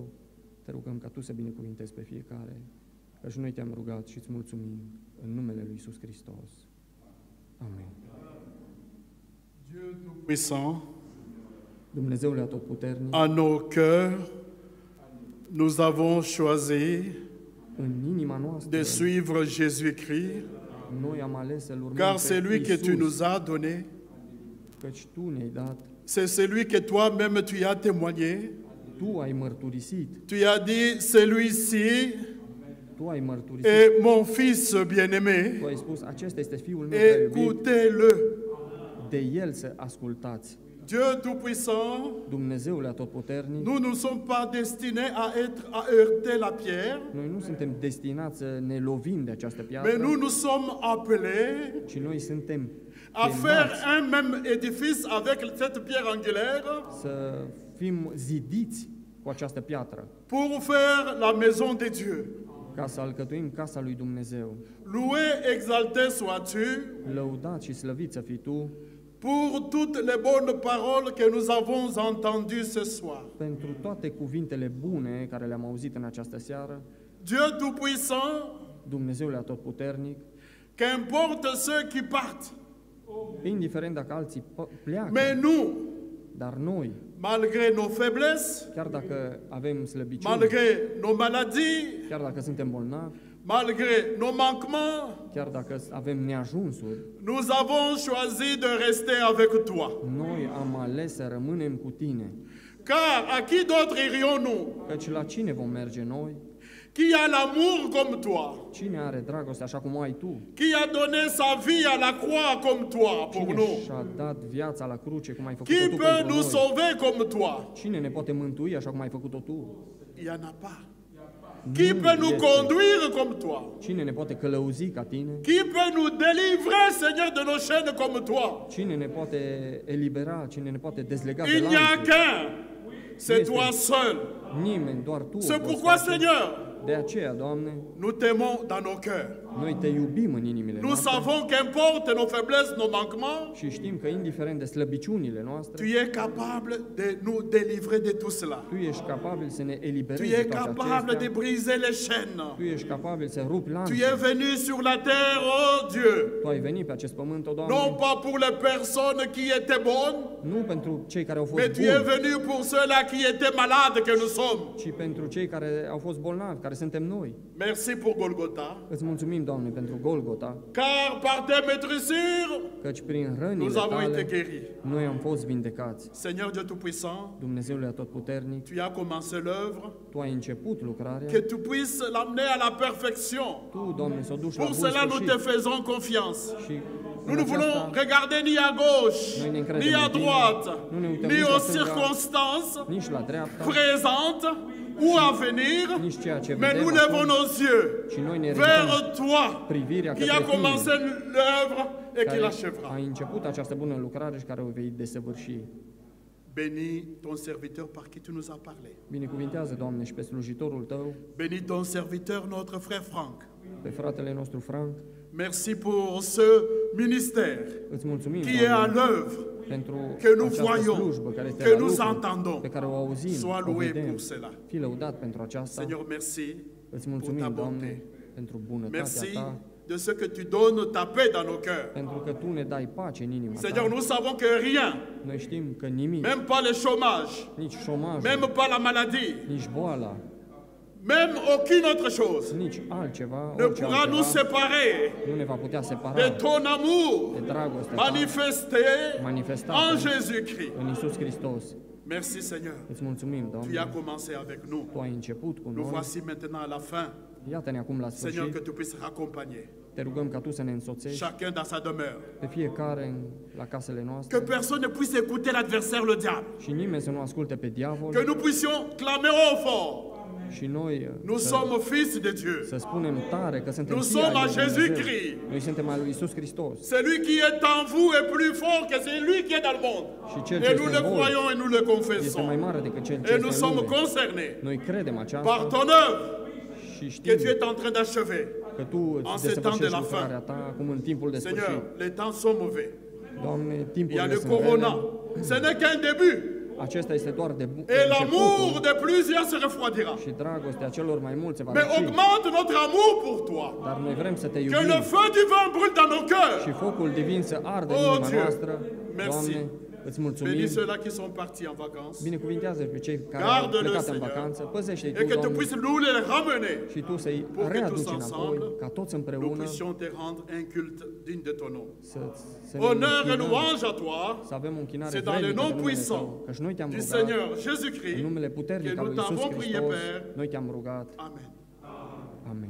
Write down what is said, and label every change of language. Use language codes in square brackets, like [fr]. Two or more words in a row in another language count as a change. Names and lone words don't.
[ro] Te rugăm ca Tu să binecuvintezi pe fiecare, că și noi Te-am rugat și îți mulțumim în numele Lui Iisus Hristos. Amen. [fr] Dieu Tout-Puissant, [ro] Dumnezeule Atotputernic, [fr] à nos cœurs, nous avons choisi [ro] în inima noastră, [fr] de suivre Jésus-Christ, [ro] noi am ales să-L urmăm [fr] car [ro] pe [fr] celui que tu [ro] Iisus, [fr] nous as donné, [ro] căci Tu ne-ai dat, [fr] c'est celui que toi-même tu as témoigné. [ro] Tu ai mărturisit, [fr] Tu as dit, celui-ci [ro] Tu ai mărturisit, [fr] est mon fils bien-aimé, [ro] Tu ai spus, acesta este Fiul meu prea iubit, [fr] écoutez-le. [ro] de El să ascultați. [fr] Dieu Tout-Puissant, [ro] Dumnezeule Atotputernic, [fr] nous ne sommes pas destinés à heurter la pierre, [ro] noi nu suntem destinați să ne lovim de această [fr] mais [ro] piatră, [fr] nous nous sommes appelés [ro] ci noi suntem [fr] à faire [ro] chemați [fr] un même édifice avec cette pierre angulaire [ro] să fim zidiți cu această piatră, [fr] pour faire la maison de Dieu. [ro] ca să alcătuim casa lui Dumnezeu. [fr] Loué, exalté sois-tu [ro] Lăudat și slăvit să fii Tu [fr] pour toutes les bonnes paroles que nous avons entendues ce soir. [ro] pentru toate cuvintele bune care le-am auzit în această seară, [fr] Dieu Tout-Puissant, [ro] Dumnezeule Atotputernic, [fr] qu'importe ceux qui partent, [ro] indiferent dacă alții pleacă, [fr] mais nous, [ro] dar noi, [fr] malgré nos faiblesses, [ro] chiar dacă avem slăbiciuni, [fr] malgré nos maladies, [ro] chiar dacă suntem bolnavi, [fr] malgré nos manquements, [ro] chiar dacă avem neajunsuri, [fr] nous avons choisi de rester avec toi. [ro] noi am ales să rămânem cu Tine. [fr] Car à qui d'autre irions-nous? [ro] Căci la cine vom merge noi? [fr] Qui a l'amour comme toi? [ro] Cine are dragoste așa cum o ai Tu? [fr] Qui a donné sa vie à la croix comme toi pour [ro] Cine [fr] nous? [ro] și-a dat viața la cruce cum ai [fr] Qui [ro] făcut-o Tu [fr] peut [ro] pentru [fr] nous [ro] noi? [fr] sauver comme toi? [ro] Cine ne poate mântui așa cum ai făcut-o Tu? [fr] Il n'y en a pas. Qui [ro] Nu [fr] peut nous [ro] este. [fr] conduire comme toi? [ro] Cine ne poate călăuzi ca Tine? [fr] Qui peut nous délivrer, Seigneur, de nos chaînes comme toi? [ro] Cine ne poate elibera? Cine ne poate dezlega de [fr] Il n'y a [ro] lanțuri? [fr] qu'un. C'est [ro] Este. [fr] toi seul. [ro] Nimeni, doar Tu. o [fr] C'est [ro] poți [fr] pourquoi, [ro] face. [fr] Seigneur, [ro] De aceea, Doamne, [fr] nous t'aimons dans nos cœurs. [ro] noi Te iubim în inimile [fr] Nous [ro] noastre [fr] savons qu'importe nos faiblesses, nos manquements, [ro] și știm că indiferent de slăbiciunile [fr] tu [ro] noastre, [fr] es capable de nous délivrer de tout cela. [ro] Tu ești capabil să ne [fr] Tu [ro] eliberezi de [fr] es [ro] toate [fr] capable de [ro] acestea. [fr] briser les chaînes. [ro] Tu ești capabil să rupi [fr] Tu [ro] lanțuri. [fr] es venu sur la terre, oh Dieu, [ro] Tu ai venit pe acest pământ, o [fr] non [ro] Doamne, [fr] pas pour les personnes qui étaient bonnes, [ro] nu pentru cei care au fost [fr] mais tu es [ro] buni, [fr] venu pour ceux-là qui étaient malades que nous sommes. [ro] ci pentru cei care au fost bolnavi, care suntem noi. [fr] Merci pour Golgotha, [ro] Îți mulțumim, Doamne, pentru Golgota, [fr] car par tes maîtrisures, [ro] căci prin [fr] nous [ro] rănile [fr] avons été [ro] Tale [fr] guéris. [ro] noi am fost vindecați. [fr] Seigneur Dieu Tout-Puissant, [ro] Dumnezeule Atotputernic, [fr] tu as commencé l'œuvre, [ro] Tu ai început lucrarea, [fr] que tu puisses l'amener à la perfection. [ro] Tu, Doamne, să o duci la [fr] Pour [ro] bun [fr] cela, nous te [ro] sfârșit. [fr] faisons confiance. [ro] Și [fr] Nous [ro] în [fr] ne voulons [ro] aceasta [fr] regarder ni à gauche, [ro] Noi ne încredem [fr] ni à [ro] în Tine, [fr] droite, [ro] nu ne uităm [fr] ni [ro] nici la [fr] aux [ro] stânga, [fr] circonstances [ro] nici la dreapta, [fr] présentes ou à venir, [ro] nici ceea ce [fr] mais nous [ro] vedem [fr] lèvons [ro] acum, [fr] nos yeux [ro] ci noi ne [fr] vers [ro] ridicăm [fr] toi, [ro] privirea [fr] qui a [ro] către [fr] commencé [ro] Tine, [fr] l'œuvre et qui [ro] care [fr] l'achèvera. [ro] ai început această bună lucrare și care o vei desăvârși. [fr] Bénis ton serviteur par qui tu nous as parlé. [ro] Binecuvintează, Doamne, și pe slujitorul Tău, [fr] Bénis ton serviteur, notre frère Franck. [ro] pe fratele nostru Frank. [fr] Merci pour ce ministère [ro] Îți mulțumim, [fr] qui est à [ro] Doamne, [fr] l'œuvre, [ro] pentru [fr] que nous [ro] această [fr] voyons, [ro] slujbă care este [fr] que [ro] la [fr] nous [ro] lucru, [fr] entendons. [ro] pe care o auzim, [fr] Sois [ro] o [fr] loué [ro] vedem. [fr] pour cela. [ro] Fii lăudat pentru aceasta. [fr] Seigneur, merci [ro] Îți [fr] pour [ro] mulțumim, [fr] ta [ro] Doamne, [fr] bonté. [ro] pentru bunătatea [fr] Merci [ro] Ta, [fr] de ce que tu donnes ta paix dans nos cœurs. [ro] pentru că Tu ne dai pace în inima [fr] Seigneur, [ro] Ta. [fr] nous savons que rien, [ro] Noi știm că nimic, [fr] même pas le chômage, [ro] nici șomajul, [fr] même pas la maladie, [ro] nici boala, [fr] même aucune autre chose [ro] nici altceva, [fr] ne [ro] orice [fr] pourra nous [ro] altceva, [fr] séparer [ro] nu ne va putea [fr] de [ro] separa [fr] ton amour [ro] de dragostea Ta [fr] manifesté [ro] manifestată [fr] en Jésus-Christ. [ro] în Iisus Hristos. [fr] Merci Seigneur. [ro] Îți mulțumim, [fr] Tu as [ro] Doamne, [fr] commencé avec nous. [ro] Tu ai început cu [fr] Nous [ro] noi. [fr] voici maintenant à la fin. [ro] Iată-ne acum la [fr] Seigneur, [ro] sfârșit. [fr] que tu puisses accompagner [ro] Te rugăm ca Tu să ne însoțești [fr] chacun dans sa demeure. [ro] pe fiecare la casele [fr] Que [ro] noastre [fr] personne ne puisse écouter l'adversaire, le diable. [ro] și nimeni să nu asculte pe diavol [fr] Que nous puissions clamer au fort. [ro] și noi [fr] Nous sommes fils de Dieu. [ro] să spunem tare că suntem [fr] Nous [ro] fii ai [fr] sommes [ro] lui [fr] à [ro] Dumnezeu. [fr] Jésus-Christ. [ro] Noi suntem al lui Iisus Hristos [fr] Celui qui est en vous est plus fort que celui qui est dans le monde. [ro] și cel ce [fr] Et nous [ro] este [fr] le [ro] în voi [fr] croyons et nous le [ro] este mai [fr] confessons. [ro] mare decât cel ce [fr] Et nous [ro] este în [fr] sommes [ro] lume. [fr] concernés [ro] Noi credem [fr] par [ro] aceasta [fr] ton œuvre [ro] și [fr] que [ro] știm [fr] tu es en train d'achever. [ro] că Tu [fr] en [ro] îți [fr] ce temps de [ro] desăvârșești [fr] la fin. [ro] lucrarea Ta acum în timpul de [fr] Seigneur, [ro] sfârșit. [fr] les temps sont mauvais. [ro] Doamne, [fr] Il y a [ro] timpurile [fr] le [ro] sunt [fr] corona. [ro] rele. [fr] Ce n'est qu'un début. [ro] Acesta este doar de [fr] Et l'amour [ro] începutul [fr] de plusieurs se refroidira. [ro] și dragostea celor mai mulți se va [fr] Mais [ro] răci. [fr] augmente notre amour pour toi. [ro] Dar noi vrem să Te [fr] Que [ro] iubim [fr] le feu divin brûle dans nos cœurs. [ro] și focul divin să ardă în [fr] Oh, [ro] inima [fr] Dieu, [ro] noastră. [fr] merci. [ro] Doamne, Îți mulțumim. [fr] Bénis ceux-là qui sont partis en vacances. [ro] Binecuvintează pe cei care au [fr] Garde-le, [ro] plecat în [fr] Seigneur. [ro] vacanță. Păzește-i [fr] Et [ro] Tu, [fr] que tu [ro] Doamne, [fr] puisses nous les ramener [ro] și Tu să-i [fr] pour que [ro] readuci [fr] tous [ro] înapoi, [fr] ensemble, [ro] ca toți [fr] nous [ro] împreună [fr] puissions te rendre un culte digne de ton nom. [ro] să ne [fr] Honneur et [ro] închinăm, [fr] louange à toi. [ro] să avem o închinare [fr] C'est dans le [ro] vrednică de [fr] nom [ro] numele [fr] puissant [ro] Tău, căci noi Te-am [fr] du [ro] rugat, [fr] Seigneur [ro] în [fr] Jésus-Christ [ro] numele [fr] que [ro] puternic al [fr] nous [ro] lui Iisus [fr] t'avons prié, [ro] Hristos, [fr] Père. [ro] noi Te-am rugat. [fr] Amen. [ro] Amen.